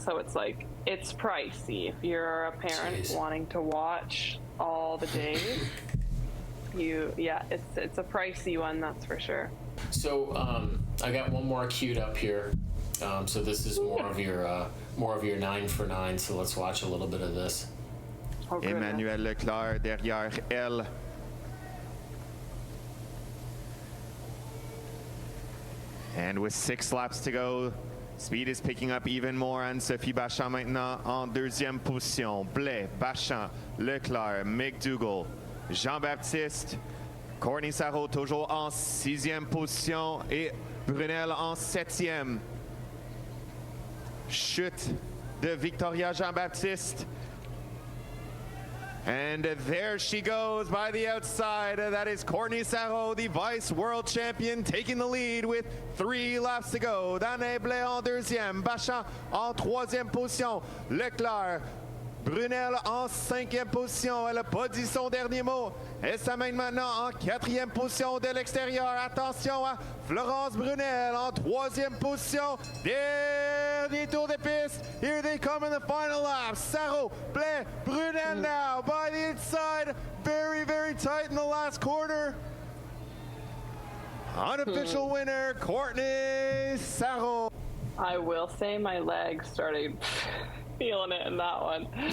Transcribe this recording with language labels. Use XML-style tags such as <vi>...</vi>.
<en>So it's like, it's pricey if you're a parent wanting to watch all the days. It's a pricey one, that's for sure. So I got one more queued up here. So this is more of your 9 for 9. So let's watch a little bit of this. Oh,</en> <fr>Emmanuel Leclerc derrière elle.</fr> <en>And with 6 laps to go, speed is picking up even more.</en> <fr>Anne-Sophie Bachand maintenant en deuxième position. Blais, Bachand, Leclerc, McDougall, Jean-Baptiste, Courtney Sarault toujours en 6e position et Brunel en 7e. Chute de Victoria Jean-Baptiste.</fr> <en>And there she goes by the outside. That is Courtney Sarault, the vice world champion, taking the lead with 3 laps to go.</en> <fr>Danae Blais en deuxième, Bachand en 3e position, Leclerc, Brunel en 5e position. Elle n'a pas dit son dernier mot. Elle s'amène maintenant en 4e position de l'extérieur. Attention à Florence Brunel en 3e position. Dernier tour de piste.</fr> <en>Here they come in the final lap. Sarault, Blais, Brunel now by the inside. Very, very tight in the last quarter. Unofficial winner, Courtney Sarault. I will say my legs started feeling it in that one.</en>